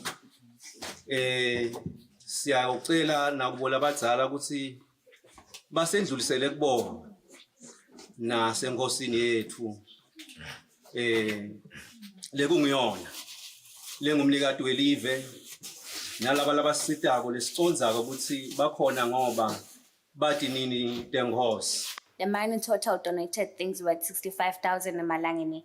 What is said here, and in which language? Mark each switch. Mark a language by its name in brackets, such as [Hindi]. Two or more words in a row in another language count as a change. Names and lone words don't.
[Swati] Siyacela nakubola abadzala ukuthi basendlulisele kubona nasenkosini yethu lekungiyona lengumnikati welive nalaba labasitako lesitsondzako ukuthi bakhona ngoba bathi nini tenkosi. [English] The mine in total donated things worth 65,000 emalangeni.